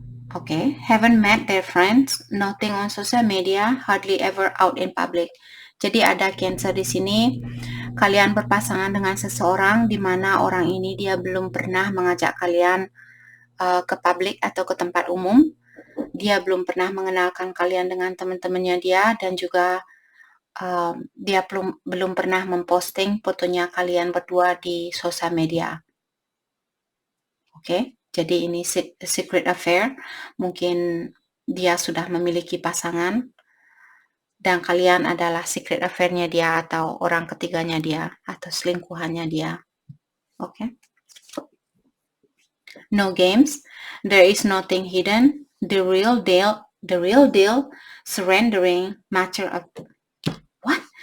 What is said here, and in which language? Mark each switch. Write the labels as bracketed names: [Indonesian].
[English] Okay, haven't met their friends, nothing on social media, hardly ever out in public. [Indonesian] Jadi ada Cancer di sini, kalian berpasangan dengan seseorang di mana orang ini dia belum pernah mengajak kalian ke publik atau ke tempat umum. Dia belum pernah mengenalkan kalian dengan teman-temannya dia, dan juga dia belum pernah memposting fotonya kalian berdua di sosial media. Oke. Jadi ini secret affair, mungkin dia sudah memiliki pasangan dan kalian adalah secret affair-nya dia atau orang ketiganya dia atau selingkuhannya dia. Oke. [English] No games, there is nothing hidden, the real deal, surrendering, matter of what?